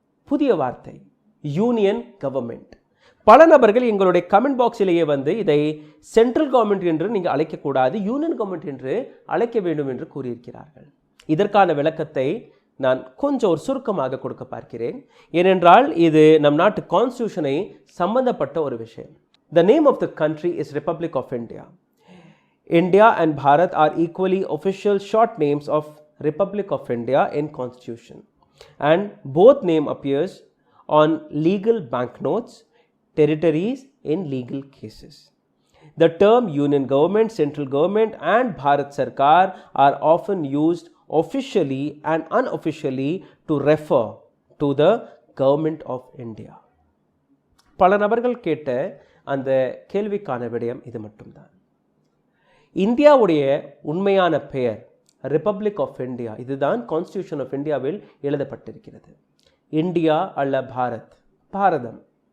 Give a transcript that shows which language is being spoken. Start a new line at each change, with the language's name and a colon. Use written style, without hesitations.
Tamil: புதிய வார்த்தை, union government. பல நபர்கள் எங்களுடைய கமெண்ட் பாக்ஸிலேயே வந்து இதை சென்ட்ரல் கவர்மெண்ட் என்று நீங்கள் அழைக்கக்கூடாது, யூனியன் கவர்மெண்ட் என்று அழைக்க வேண்டும் என்று கூறியிருக்கிறார்கள். இதற்கான விளக்கத்தை நான் கொஞ்சம் ஒரு சுருக்கமாக கொடுக்க பார்க்கிறேன். ஏனென்றால் இது நம் நாட்டு கான்ஸ்டியூஷனை சம்பந்தப்பட்ட ஒரு விஷயம்.
English: The name of the country is Republic of India. India and Bharat are equally official short names of Republic of India in Constitution, and both name appears on legal banknotes, territories in legal cases. The term Union Government, Central Government and Bharat Sarkar are often used officially and unofficially to refer to the Government of India.
Tamil: பல நபர்கள் கேட்ட அந்த கேள்விக்கான விடயம் இது மட்டும்தான். இந்தியாவுடைய உண்மையான பெயர் ரிப்பப்ளிக் ஆஃப் இந்தியா. இதுதான் கான்ஸ்டியூஷன் ஆஃப் இந்தியாவில் எழுதப்பட்டிருக்கிறது. இந்தியா அல்ல பாரத், பாரதம்.